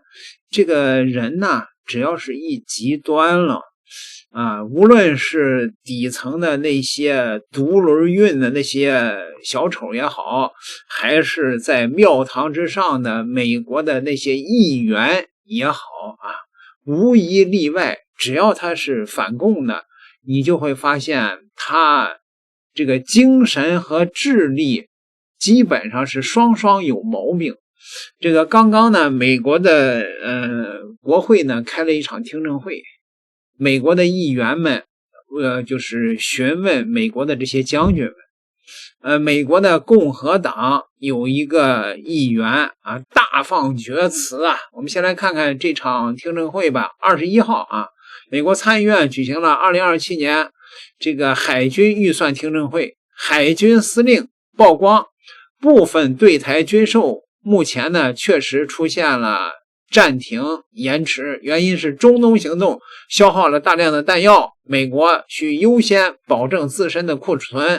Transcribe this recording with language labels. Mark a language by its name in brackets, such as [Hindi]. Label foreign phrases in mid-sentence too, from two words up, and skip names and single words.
[Chinese] 这个人呢，只要是一极端了啊，无论是底层的那些独轮运的那些小丑也好，还是在庙堂之上的美国的那些议员也好啊，无一例外，只要他是反共的，你就会发现他这个精神和智力基本上是双双有毛病。这个刚刚呢，美国的国会呢開了一場聽證會，美國的議員們就是詢問美國的這些將軍們。美國的共和黨有一個議員啊，大放厥詞啊。我們先來看看這場聽證會吧。21號啊，美國參議院舉行了2027年這個海軍預算聽證會，海軍司令曝光部分對台軍售目前呢確實出現了暫停延遲，原因是中東行動消耗了大量的彈藥，美國需優先保證自身的庫存。